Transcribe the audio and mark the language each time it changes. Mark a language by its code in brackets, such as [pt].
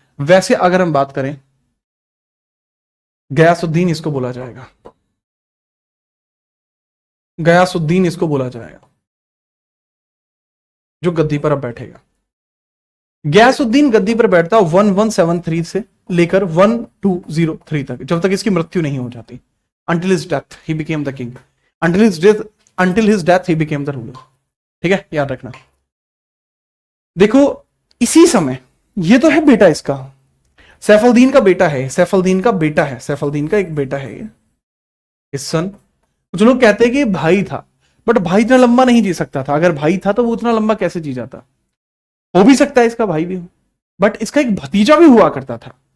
[hi] वैसे अगर हम बात करें, गयासुद्दीन इसको बोला जाएगा, गयासुद्दीन इसको बोला जाएगा, जो गद्दी पर अब बैठेगा। गयासुद्दीन गद्दी पर बैठता 1173 से लेकर 1203 तक, जब तक इसकी मृत्यु नहीं हो जाती। [en] Until his death he became the king, until his death he became the ruler। [hi] ठीक है, याद रखना। देखो, इसी समय, ये तो है बेटा इसका, सैफुद्दीन का बेटा है, सैफुद्दीन का बेटा है, सैफुद्दीन का एक बेटा है ये, इस सन। कुछ लोग कहते हैं कि भाई था, बट भाई इतना लंबा नहीं जी सकता था। अगर भाई था तो वो उतना लंबा कैसे जी जाता? हो भी सकता है इसका भाई भी हो, बट इसका एक भतीजा भी हुआ करता था।